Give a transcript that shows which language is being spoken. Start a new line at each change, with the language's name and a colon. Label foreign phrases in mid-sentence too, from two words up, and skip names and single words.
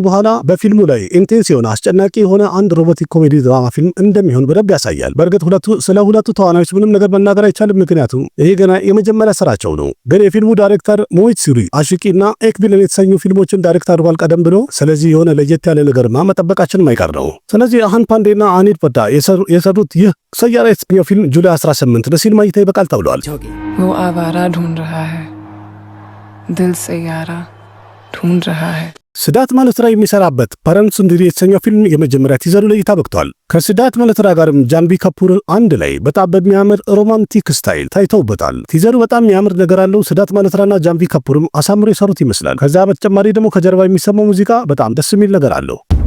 Amharic: በኋላ በፊልሙ ላይ ኢንቴንስ የሆነ አስጨናቂ የሆነ አንድ
English: romantic comedy drama film
Amharic: እንደሚሆን በደንብ ያሳያል። በእርግጥ ስለ ሁለቱ ተዋናዮች ምንም ነገር መናገር አይቻልም፣ ምክንያቱም ይሄ ገና የመጀመሪያ ስራቸው ነው። ግን የፊልሙ ዳይሬክተር ሞሂት ሱሪ አሽቂና ኤክቢልን የተሰኙ ፊልሞችን ዳይሬክት አድርጓል ቀደም ብሎ። ስለዚህ የሆነ ለየት ያለ ነገርማ መጠበቃችን ማይቀር ነው። ስለዚህ አሃን ፓንዴና አኒት ፐታ የሰሩት ይህ ሰያራ የተሰኘው ፊልም ጁላይ 18 ለሲኒማ እይታ ይበቃል ተብሏል።
Hindi: वो आवारा ढूंढ रहा है दिल सैयारा ढूंढ रहा है।
Amharic: ሲዳት ማልሆትራ የሚሰራበት ፐረምስ እንግዲህ የተሰኘው ፊልም የመጀመሪያ ቲዘሩ ለእይታ በቅቷል። ከሲዳት ማልሆትራ ጋርም ጃንቢ ካፑር አንድ ላይ በጣም በሚያምር
English: romantic style
Amharic: ታይተውበታል። ቲዘሩ በጣም የሚያምር ነገር አለው። ሲዳት ማልሆትራና ጃንቢ ካፑርም አሳምሮ የሰሩት ይመስላል። ከዛ በተጨማሪ ደግሞ ከጀርባ የሚሰማው ሙዚቃ በጣም ደስ የሚል ነገር አለው።